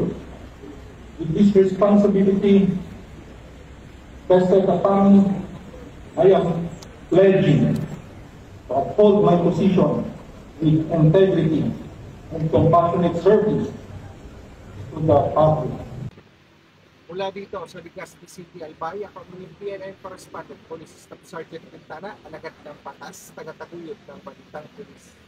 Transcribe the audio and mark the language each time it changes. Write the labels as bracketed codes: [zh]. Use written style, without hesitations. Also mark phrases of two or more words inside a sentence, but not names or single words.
[en] With this responsibility vested upon me, I am pledging to uphold my position with integrity and compassionate service to the public. [tl] Mula dito sa Legazpi City, Albay, ako ang PNN Correspondent Police Staff Sergeant Quintana, alagad ng patas, tagataguyod ng balitang pulis.